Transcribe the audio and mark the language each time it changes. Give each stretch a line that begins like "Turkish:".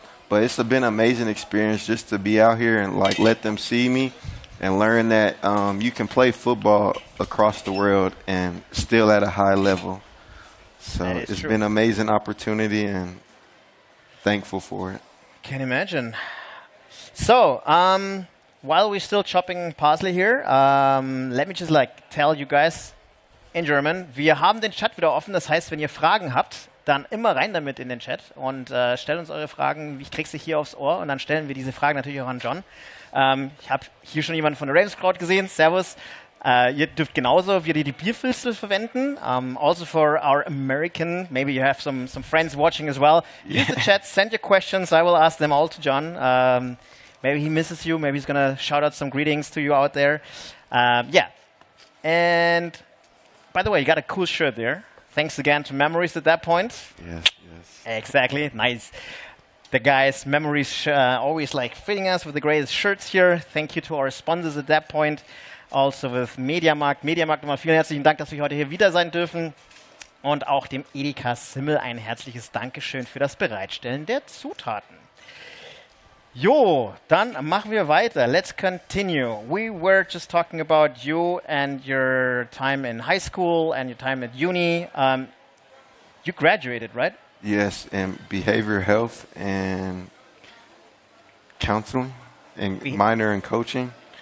English: But it's been an amazing experience just to be out here and like let them see me and learn that you can play football across the world and still at a high level. So it's been an amazing opportunity, and thankful for it. Can imagine. So, while we're still chopping parsley here, let me just like tell you guys in German,
German: wir haben den Chat wieder offen, das heißt, wenn ihr Fragen habt, dann immer rein damit in den Chat und stellt uns eure Fragen, ich krieg sie hier aufs Ohr, und dann stellen wir diese Fragen natürlich auch an John. Ich habe hier schon jemanden von der Ravens Crowd gesehen, servus. Ihr dürft genauso wieder die Bierfilze verwenden.
English: Also for our American, maybe you have some friends watching as well. Use the chat, send your questions. I will ask them all to John. Maybe he misses you. Maybe he's going to shout out some greetings to you out there. Yeah. And by the way, you got a cool shirt there. Thanks again to Memories at that point. Yes, yes. Exactly. Nice. The guys, Memories, always like fitting us with the greatest shirts here. Thank you to our sponsors at that point. Also with Mediamarkt.
German: Mediamarkt, nochmal vielen herzlichen Dank, dass wir heute hier wieder sein dürfen. Und auch dem Edeka Simmel ein herzliches Dankeschön für das Bereitstellen der Zutaten. Jo, dann machen wir weiter.
English: Let's continue. We were just talking about you and your time in high school and your time at uni. You graduated, right? Yes, in behavioral health and counseling, and minor in coaching.